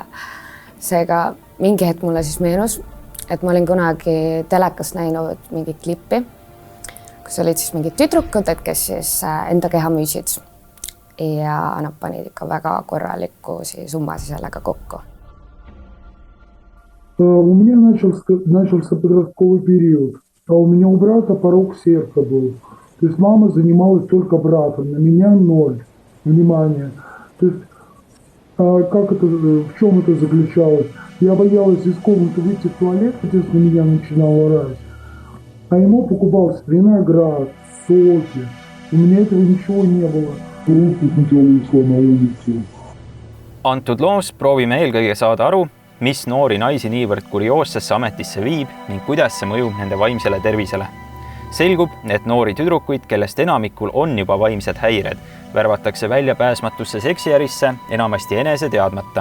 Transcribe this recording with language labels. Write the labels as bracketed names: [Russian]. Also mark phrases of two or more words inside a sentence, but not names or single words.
[Estonian] Seega mingi hetk mulle siis meenus, et ma olin kunagi telekast näinud mingit klippi, kus olid siis mingid tüdrukud, kes siis enda keha müüsid ja nad panid ikka väga korralikku summa sellega kokku. [Russian] У меня начался подростковый период, а у меня у брата порок сердца был. То есть мама занималась только братом, на меня 0 внимания. То есть в чем это заключалось? Я боялась из комнаты выйти в туалет, естественно, меня начинал орать. А ему покупался виноград, соки. У меня этого ничего не было. [Estonian] Antud loos proovime eelkõige saada aru, mis noori naisi niivõrd kurioossesse ametisse viib ning kuidas see mõjub nende vaimsele tervisele. Selgub, et noori tüdrukuid, kellest enamikul on juba vaimsed häired, värvatakse välja pääsmatusse seksiärisse enamasti enese teadmata.